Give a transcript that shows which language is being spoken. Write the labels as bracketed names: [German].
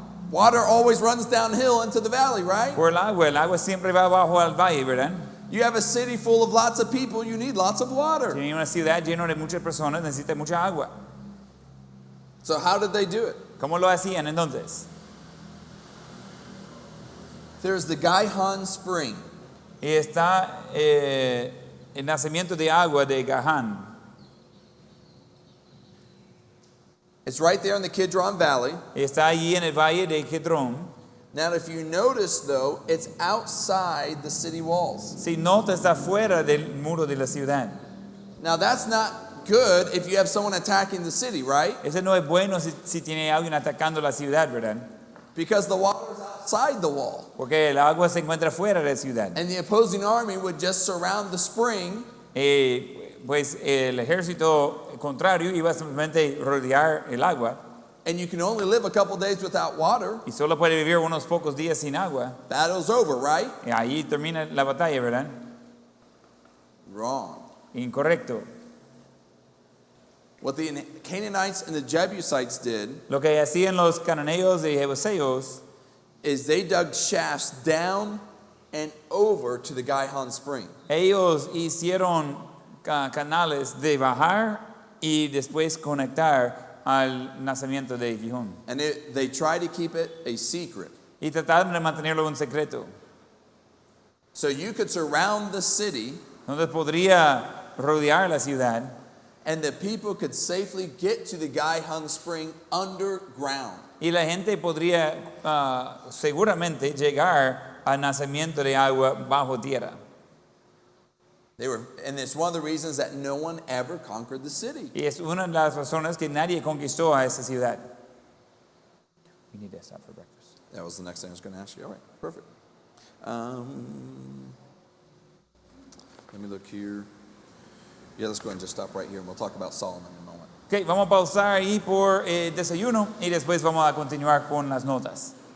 [English] Water always runs downhill into the valley, right? [Spanish] Por el agua siempre va abajo al valle, ¿verdad? [English] You have a city full of lots of people, you need lots of water. [Spanish] Tiene una ciudad llena de muchas personas, necesita mucha agua. [English] So how did they do it? [Spanish] ¿Cómo lo hacían entonces? [English] There's the Gihon Spring. [Spanish] Y está el nacimiento de agua de Gahán. [English] It's right there in the Kidron Valley. [Spanish] Está allí en el valle de Kidrón. [English] Now, if you notice, though, it's outside the city walls. [Spanish] Si nota, está fuera del muro de la ciudad. [English] Now, that's not good if you have someone attacking the city, right? [Spanish] Eso no es bueno si tiene alguien atacando la ciudad, ¿verdad? [English] because the water is outside the wall. [Spanish] porque el agua se encuentra fuera de la ciudad. [English] And the opposing army would just surround the spring, [Spanish] Pues el ejército contrario iba simplemente rodear el agua [English] and you can only live a couple days without water. [Spanish] y solo puede vivir unos pocos días sin agua. [English] Battle's over, right? [Spanish] Y ahí termina la batalla, ¿verdad? [English] Wrong. [Spanish] Incorrecto. [English] What the Canaanites and the Jebusites did [Spanish] Lo que hacían los cananeos y jebuseos [English] is they dug shafts down and over to the Gihon spring. [Spanish] ellos hicieron canales de bajar y después conectar al nacimiento de Gihón. [English] And they tried to keep it a secret. [Spanish] Y trataron de mantenerlo un secreto. [English] So you could surround the city [Spanish] Entonces podría rodear la ciudad [English] and the people could safely get to the Gihon spring underground. [Spanish] y la gente podría seguramente llegar al nacimiento de agua bajo tierra. [English] And it's one of the reasons that no one ever conquered the city. [Spanish] Y es una de las razones que nadie conquistó a esa ciudad. [English] We need to stop for breakfast. That was the next thing I was going to ask you. All right, perfect. Let me look here. Yeah, let's go ahead and just stop right here, and we'll talk about Solomon in a moment. [Spanish] Ok, vamos a pausar ahí por desayuno y después vamos a continuar con las notas.